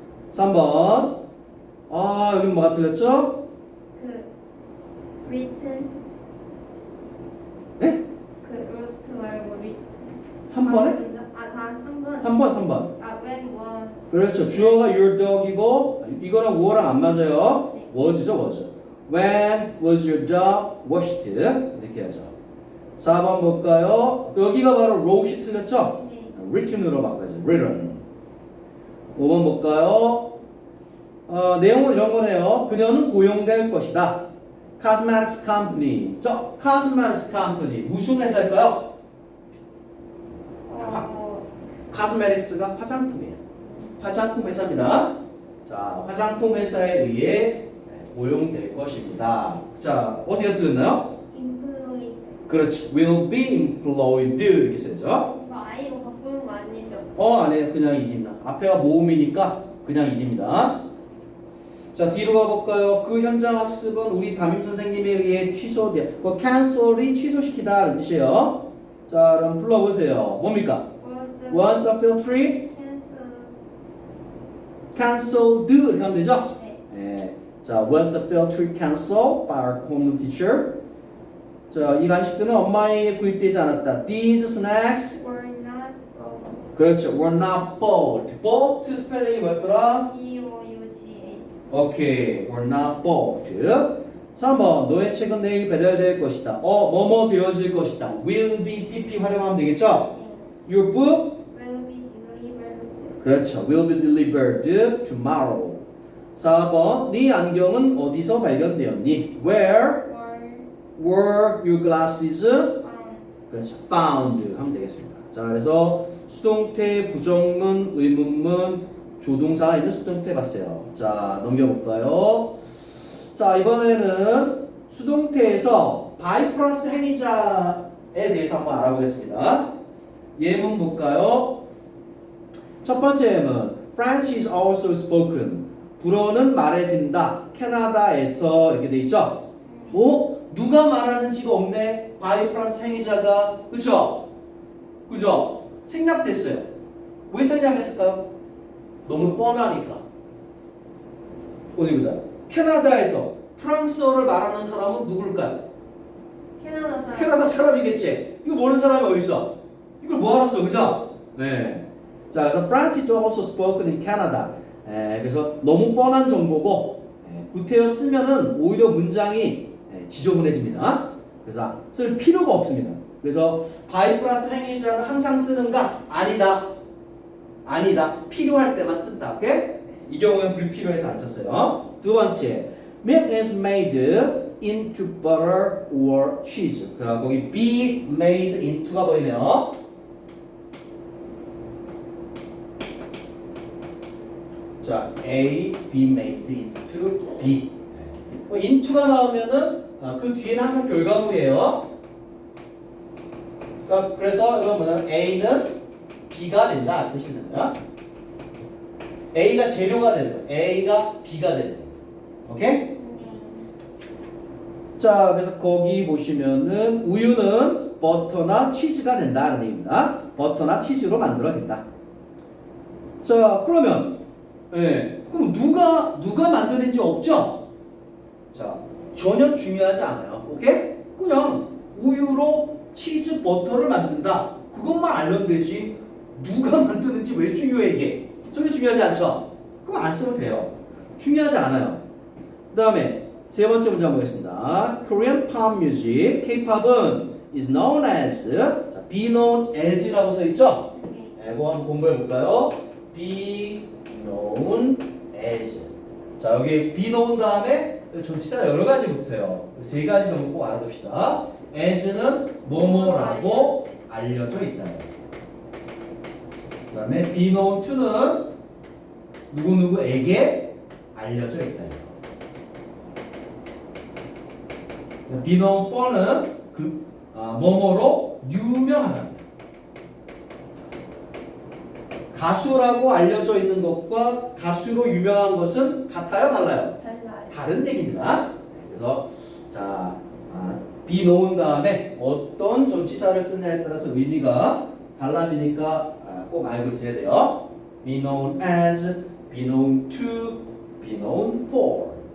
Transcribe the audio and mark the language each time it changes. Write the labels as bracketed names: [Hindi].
[Korean] 3번 여기 뭐가 틀렸죠? 그 written 네? 그 root 말고 written. 3번에? 3번. 3번. [English] when was. [Korean] 그렇죠. 주어가 [English] your dog [Korean] 이고 이거랑 were 안 맞아요. 네. [English] was죠, was. When was your dog washed? [Korean] 이렇게 하죠. 4번 볼까요? 여기가 바로 wrote이 틀렸죠? 네. written으로 바꿔야죠. written. 5번 볼까요? 내용은 이런 거네요. 그녀는 고용될 것이다. [English] Cosmetics company. Cosmetics company. [Korean] 무슨 회사일까요? Cosmetics가 화장품이에요. 화장품 회사입니다. 자, 화장품 회사에 의해 고용될 것입니다. 자, 어디가 틀렸나요? [English] employed. [Korean] 그렇지. [English] will be employed [Korean] 이렇게 쓰죠. 이거 아이로 바꾸는 거 아니죠? 아니에요. 그냥 일입니다. 앞에가 모음이니까 그냥 일입니다. 자, 뒤로 가볼까요? 그 현장 학습은 우리 담임 선생님에 의해 취소돼. cancel이 취소시키다는 뜻이에요. 자, 그럼 불러보세요. 뭡니까? [English] Was the field trip cancelled? [Korean] 이렇게 하면 되죠? 네. 네. [English] 자, was the field trip cancelled by our home teacher? [Korean] 자, 이 간식들은 엄마에게 구입되지 않았다. [English] These snacks were not bought. [Korean] 그렇죠. [English] were not bought. [Korean] bought 스펠링이 뭐였더라? [English] B-O-U-G-H. 오케이. were not bought. 3번. [Korean] 너의 책은 내일 배달될 것이다. 뭐뭐 되어질 것이다. will be, pp 활용하면 되겠죠? [English] Your book will be delivered. [Korean] 그렇죠. [English] will be delivered tomorrow. [Korean] 4번. 네 안경은 어디서 발견되었니? [English] Where were your glasses? found. [Korean] 그렇죠. [English] found [Korean] 하면 되겠습니다. 자, 그래서 수동태, 부정문, 의문문, 조동사 있는 수동태 봤어요. 자, 넘겨볼까요? 자, 이번에는 수동태에서 by 플러스 행위자에 대해서 한번 알아보겠습니다. 예문 볼까요? 첫 번째 예문 [English] French is also spoken. [Korean] 불어는 말해진다. 캐나다에서 이렇게 돼 있죠? 누가 말하는지가 없네. by 플러스 행위자가 그죠? 그죠? 생략됐어요. 왜 생략했을까요? 너무 뻔하니까. 어디 보자. 캐나다에서 프랑스어를 말하는 사람은 누굴까요? 캐나다 사람. 캐나다 사람이겠지. 이거 모르는 사람이 어디 있어? 이걸 뭐 알았어, 그죠? 네. 자, 그래서 [English] French is also spoken in Canada. [Korean] 그래서 너무 뻔한 정보고 구태여 쓰면은 오히려 문장이 지저분해집니다. 그래서 쓸 필요가 없습니다. 그래서 by 플러스 행위자는 항상 쓰는가? 아니다. 아니다. 필요할 때만 쓴다. 오케이? 이 경우엔 불필요해서 안 썼어요. 두 번째, [English] milk is made into butter or cheese. [Korean] 거기 be made into가 보이네요. 자, A, be made into B. into가 나오면은 그 뒤에는 항상 결과물이에요. 그래서 이건 뭐냐면 A는 B가 된다 뜻이 됩니다. A가 재료가 되는 거예요. A가 B가 되는 거예요. 오케이? 자, 그래서 거기 보시면은 우유는 버터나 치즈가 된다는 얘기입니다. 버터나 치즈로 만들어진다. 자, 그러면 그럼 누가 만드는지 없죠? 자, 전혀 중요하지 않아요. 오케이? 그냥 우유로 치즈 버터를 만든다. 그것만 알면 되지. 누가 만드는지 왜 중요해 이게? 전혀 중요하지 않죠? 그럼 안 쓰면 돼요. 중요하지 않아요. 그 다음에 세 번째 문제 한번 보겠습니다. [English] Korean pop music, [Korean] K-pop은 [English] is known as, [Korean] 자, be known as라고 써있죠? 이거 한번 공부해 볼까요? be known as. 자, 여기 be known 다음에 전치사가 여러 가지 붙어요. 세 가지 정도 꼭 알아둡시다. as는 뭐뭐라고 알려져 있다. 그 다음에 be known to는 누구누구에게 알려져 있다. be known for는 뭐뭐로 유명하다. 가수라고 알려져 있는 것과 가수로 유명한 것은 같아요, 달라요? 달라요. 다른 얘기입니다. 그래서 자, be known 다음에 어떤 전치사를 쓰느냐에 따라서 의미가 달라지니까 꼭 알고 있어야 돼요. [English] be known as, be known to, be known for.